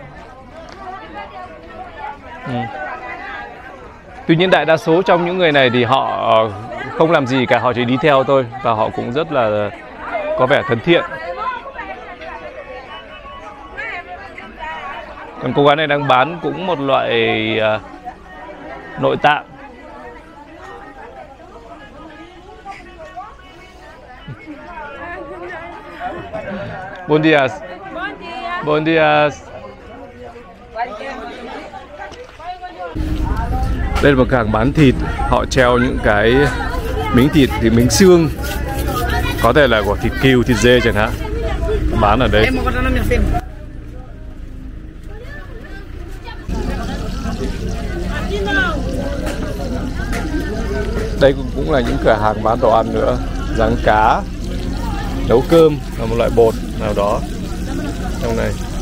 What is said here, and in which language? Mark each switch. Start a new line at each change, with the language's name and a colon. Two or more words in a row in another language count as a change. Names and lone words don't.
Vietnamese: Tuy nhiên đại đa số trong những người này thì họ không làm gì cả, họ chỉ đi theo thôi. Và họ cũng rất là có vẻ thân thiện. Còn cô gái này đang bán cũng một loại nội tạng.
Portuguese: Bom dias. Bom dias.
Vietnamese: Đây là một cửa hàng bán thịt, họ treo những cái miếng thịt, miếng xương, có thể là của thịt cừu, thịt dê chẳng hạn, bán ở đây. Đây cũng là những cửa hàng bán đồ ăn nữa, rang cá, nấu cơm là một loại bột nào đó trong này.